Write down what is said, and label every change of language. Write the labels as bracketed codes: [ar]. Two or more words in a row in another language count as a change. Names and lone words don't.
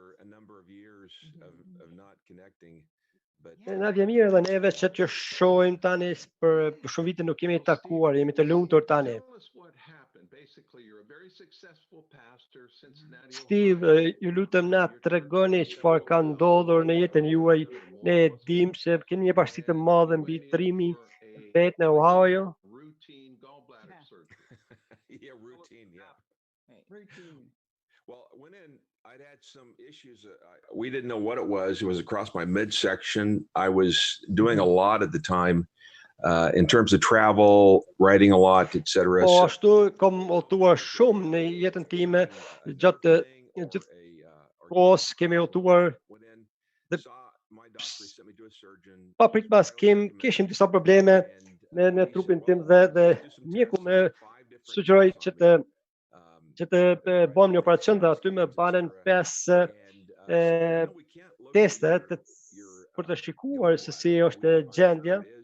[sq] Na vjen mirë edhe neve që t'ju shohim tani për shumë vite nuk kemi takuar, jemi të lumtur tani. Steve, ju lutem na tregoni çfarë ka ndodhur në jetën juaj. Ne e dim se keni një bashkësi të madhe mbi trimi vet në Ohio. [en] Yeah, routine, yeah. Routine. Well, I went in, I'd had some issues. We didn't know what it was. It was across my midsection. I was doing a lot at the time in terms of travel, writing a lot, etc. [sq] Po ashtu kam udhëtuar shumë në jetën time gjatë gjithë kohës kemi udhëtuar dhe pa pritmas kishim disa probleme në trupin tim dhe mjeku më sugjeroi që të bëjmë një operacion dhe aty më banen 5 teste për të shikuar se si është gjendja.